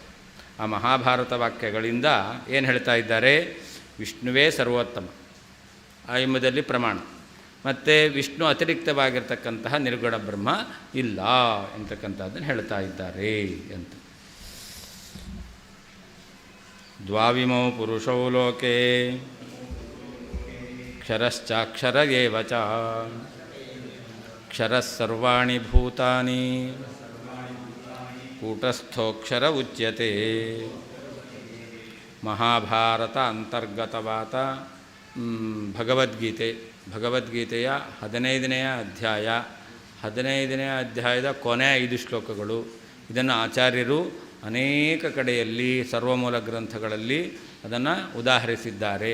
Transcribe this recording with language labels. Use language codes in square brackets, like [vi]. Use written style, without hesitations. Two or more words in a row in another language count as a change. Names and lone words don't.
[kn] ಆ ಮಹಾಭಾರತ ವಾಕ್ಯಗಳಿಂದ ಏನು ಹೇಳ್ತಾ ಇದ್ದಾರೆ? ವಿಷ್ಣುವೇ ಸರ್ವೋತ್ತಮ ಎಂಬುದರಲ್ಲಿ ಪ್ರಮಾಣ, ಮತ್ತು ವಿಷ್ಣು ಅತಿರಿಕ್ತವಾಗಿರ್ತಕ್ಕಂತಹ ನಿರ್ಗುಣ ಬ್ರಹ್ಮ ಇಲ್ಲ ಎಂತಕ್ಕಂಥದ್ದನ್ನು ಹೇಳ್ತಾ ಇದ್ದಾರೆ ಅಂತ. [sa] ದ್ವಾವಿಮೌ ಪುರುಷೌ ಲೋಕೆ ಕ್ಷರಶ್ಚಾಕ್ಷರ ಏವ ಚ ಕ್ಷರಃ ಸರ್ವಾಣಿ ಭೂತಾನಿ ಕೂಟಸ್ಥೋಕ್ಷರ ಉಚ್ಯತೆ. [kn] ಮಹಾಭಾರತ ಅಂತರ್ಗತವಾದ ಭಗವದ್ಗೀತೆಯ 15ನೇ ಅಧ್ಯಾಯ, 15ನೇ ಅಧ್ಯಾಯದ ಕೊನೆಯ 5 ಶ್ಲೋಕಗಳು. ಇದನ್ನು ಆಚಾರ್ಯರು ಅನೇಕ ಕಡೆಯಲ್ಲಿ ಸರ್ವಮೂಲ ಗ್ರಂಥಗಳಲ್ಲಿ ಅದನ್ನು ಉದಾಹರಿಸಿದ್ದಾರೆ.